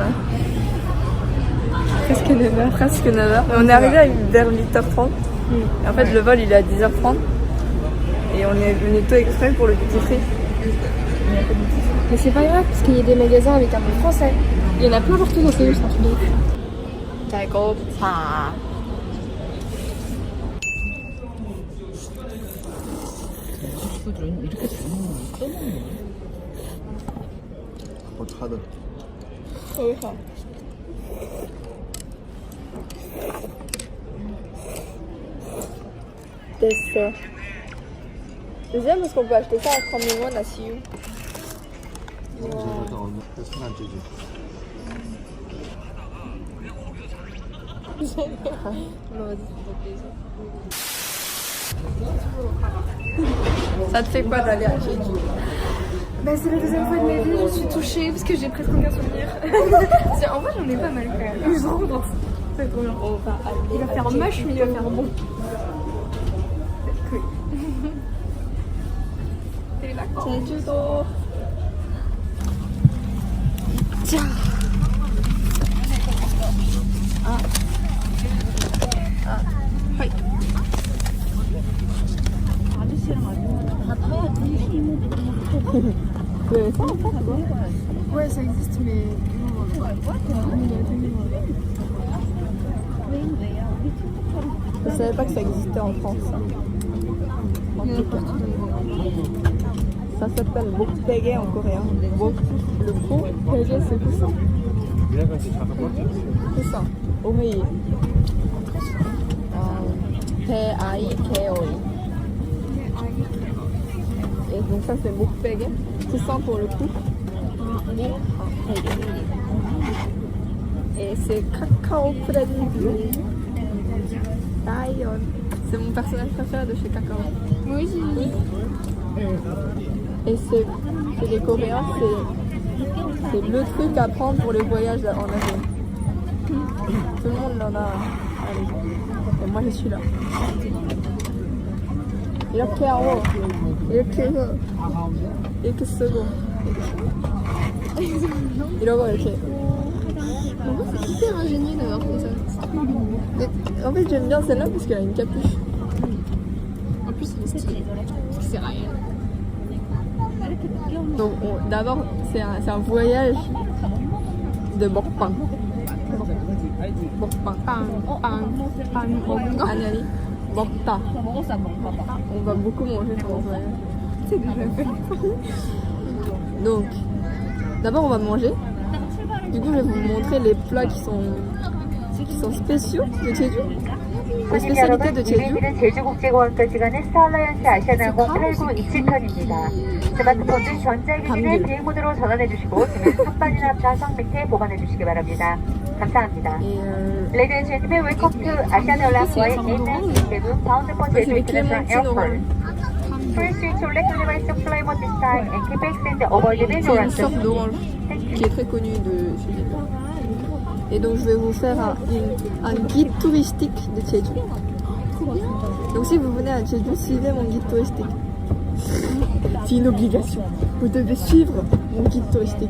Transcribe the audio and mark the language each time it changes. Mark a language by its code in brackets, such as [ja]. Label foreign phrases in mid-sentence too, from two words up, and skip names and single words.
[fr] Presque 9h. Presque 9h. On est arrivé vers 8h30. Et en fait, le vol il est à 10h30. Et on est venu tôt exprès pour le duty free. Mais c'est pas grave, parce qu'il y a des magasins avec un mot français. Il y en a plein partout dans Séoul, c'est un truc de ouf. [ko] 배고파. 이렇게 잘 먹는 거 어떡하든 여기서. 됐어. [fr] Deuxième parce qu'on peut acheter ça à 30 000 won à Séoul. [ko] 순한 찌지 [fr] Ça te fait quoi d'aller à Jeju? Bah, c'est la deuxième fois de ma vie, je suis touchée parce que j'ai presque aucun souvenir. En vrai, j'en ai pas mal quand même. Je suis trop contente. C'est trop bien. Il va faire moche, mais il va faire bon. Cool. T'es là? [ko] 제주도. 자. 하이. [fr] 왜 ça en fait quoi? Ouais, ça existe, mais. Je savais pas que ça existait en France. En tout cas. Ça s'appelle bokbaege en coréen. Bok, le bokbaege c'est tout ça. Tout ça. [ko] 오이. P-A-I-K-O-I. [fr] Et donc ça c'est bokbaege. C'est ça pour le coup. Et c'est Cacao Friendly. Lion. C'est mon personnage préféré de chez Cacao. Moi aussi. Et c'est les Coréens, c'est le truc à prendre pour les voyages en avion. Tout le monde en a. Allez. Et moi je suis là. [ko] 이렇게 하고 이렇게 해서 이렇게 쓰고 이러고 이렇게. [fr] En vrai, c'est hyper ingénieux d'avoir fait ça. Mais, en fait j'aime bien celle-là parce qu'elle a une capuche. En plus, c'est stylé. Parce que c'est réel. Donc d'abord c'est un voyage de 먹방. 먹방. 빵. 아니 아니. 먹다. On va beaucoup manger pendant ce voyage. C'est déjà fait. Donc d'abord on va manger. Du coup je vais vous montrer les plats qui sont spéciaux de Jeju. [ko] 손님 여러분, 200일은 제주국제공항까지 가는 스타얼라이언스 아시아나항공 8927편입니다. 스마트폰 등 전자기기를 비행 모드로 전환해주시고 등은 선반이나 좌석 밑에 보관해주시기 바랍니다. 감사합니다. [en] Ladies and gentlemen, welcome to Asiana Airlines의 A967 bound for Jeju International Airport. Please switch your electronic device fly mode this time and keep extend avoid the [fr] C'est une sorte d'orange qui est très connue de Jeju. Et donc je vais vous faire un guide touristique de Jeju. Donc si vous venez à Jeju, suivez mon guide touristique. C'est une obligation. Vous devez suivre mon guide touristique.